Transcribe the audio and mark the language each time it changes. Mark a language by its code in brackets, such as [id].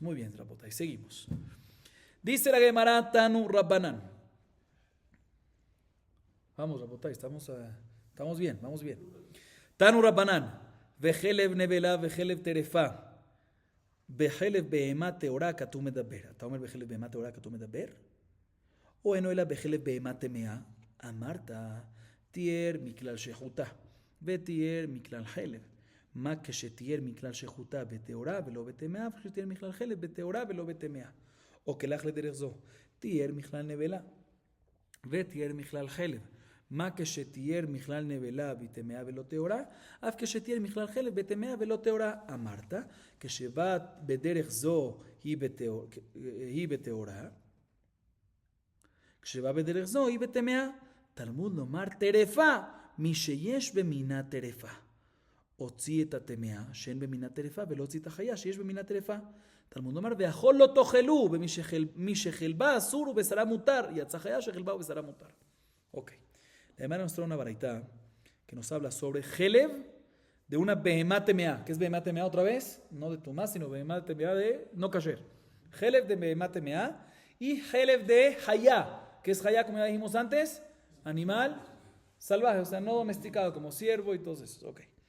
[es] Muy bien, Rabotay, seguimos. Dice la Gemara [he] Tanu Rabbanan. [es] Vamos, Rabotay, estamos bien, vamos bien. [he] Tanu Rabbanan. Vejelev nevela, vejelev terefa. Vejelev behemá teorá katu medaber. אתה אומר vejelev behemá teorá katu medaber? או אינו אלא vejelev behemá טמאה? אמרת, תיאר מכלל שחוטה, ותיאר מכלל חלב. מה כשתיאר מכלל שחוטה בטהורה ולא בטמאה, וכשתיאר מכלל חלב בטהורה ולא בטמאה. או כלך לדרך זו, תיאר מכלל נבלה, ותיאר מכלל חלב. מה כשתיאר מכלל נבלה בטמאה ולא טהורה, אף כשתיאר מכלל חלב בטמאה ולא טהורה. אמרת, כשבא בדרך זו היא בטהורה, כשבא בדרך זו היא בטמאה. תלמוד לומר טרפה, מי שיש במינה טרפה. הוציא את הטמאה שאין במינה טרפה ולא הוציא את החיה שיש במינה טרפה. תלמוד לומר והחול לא תאכלו, ומי שחלבה אסור ובשרה מותר, יצא חיה שחלבה ובשרה מותר. Ok. [es] La Gemara nos trae una baraita que nos habla sobre Jelev de una behemá temea. ¿Qué es behemá temea otra vez? No de tumá, sino behemá temea de no kasher. Jelev de behemá temea y Jelev de hayá. ¿Qué es hayá, como ya dijimos antes? Animal salvaje, o sea, no domesticado, como ciervo y todo eso. Ok.